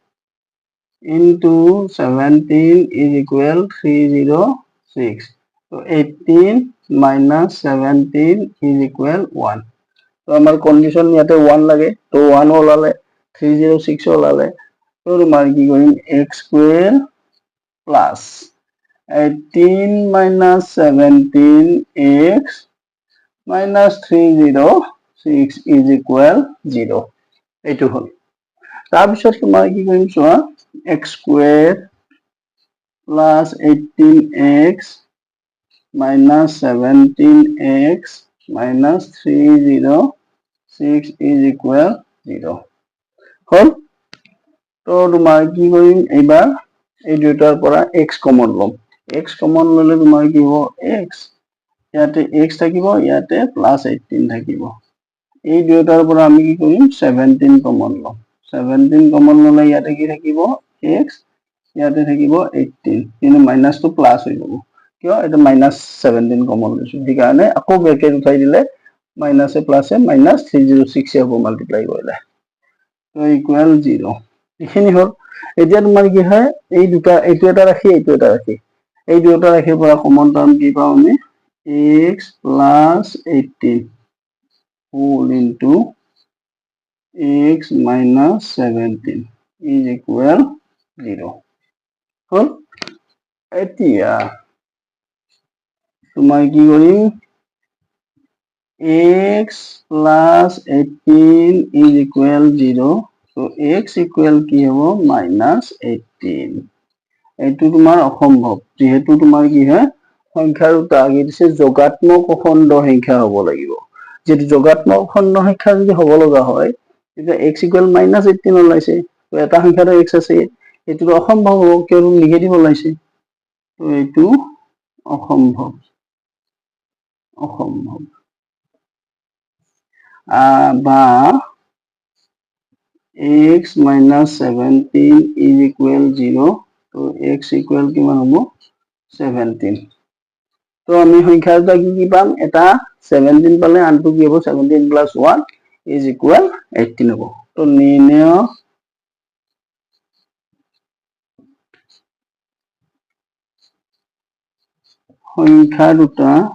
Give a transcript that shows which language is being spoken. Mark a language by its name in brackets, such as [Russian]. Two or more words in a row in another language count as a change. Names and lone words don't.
[English] into 17 is equal 306 so 18 minus 17 is equal 1 [Assamese] তো আমাৰ কন্ডিশন ইয়াতে 1 লাগে তো 1 ওলালে 306 ওলালে তো তোমাৰ কি কৰিম [English] x square plus 18 minus 17x minus 306 is equal 0 [Assamese] এইটো হল তাৰ পিছত তোমাৰ কি কৰিম চোৱা [English] x square plus 18x minus 17x minus 306 is equal 0 [Assamese] হল তো তোমাৰ কি কৰিম এবাৰ এই দুটাৰ পৰা x কমন লম x কমন ললে তোমাৰ কি হ'ব x ইয়াতে x থাকিব ইয়াতে প্লাস 18 থাকিব এই দুটাৰ পৰা আমি কি কৰিম 17 কমন লম 17 কমন ললে ইয়াতে কি থাকিব x ইয়াতে থাকিব 18 কিন্তু মাইনাস তো প্লাস হৈ যাব কিয় এটা মাইনাস 17 কমন লৈছো ঠিক কাৰণে আকৌ ব্ৰেকেট উঠাই দিলে মাইনাসে প্লাসে মাইনাস 306 হ'ব মাল্টিপ্লাই কৰিলে তো ইকুৱেল 0 এখিনি হল এতিয়া তোমাৰ কি হয় এই দুটা এইটো এটা ৰাখি এইটো এটা ৰাখি এই দুটা ৰাখিৰ পৰা [English] common term [Assamese] কি পাও আমি [English] x plus 18 whole into x minus 17 is equal 0 [Assamese] হল এতিয়া তোমাৰ কি কৰিম [English] x plus 18 is equal 0 so x equal [Assamese] কি হ'ব minus 18 এইটো তোমাৰ অসম্ভৱ যেহেতু তোমাৰ কি হয় সংখ্যাৰ আগে দিছে যোগাত্মক খণ্ড সংখ্যা হ'ব লাগিব যদি যোগাত্মক খণ্ড সংখ্যা যদি হ'ব লগা হয় তেতিয়া [English] x equal minus 18 [Assamese] ওলাইছে তো এটা সংখ্যাৰ x আছে এটো অসম্ভৱ হ'ব কিয়নো নিগেটিভ ওলাইছে তো এইটো অসম্ভৱ [English] বা x minus 17 is equal 0 তো x [Assamese] equal কিমান হ'ব 17 তো আমি সংখ্যা দুটা কি পাম এটা 17 পালে আনটো কি হ'ব [English] 17 plus 1 is equal 18 [Assamese] হ'ব তো নিৰ্ণয় সংখ্যা দুটা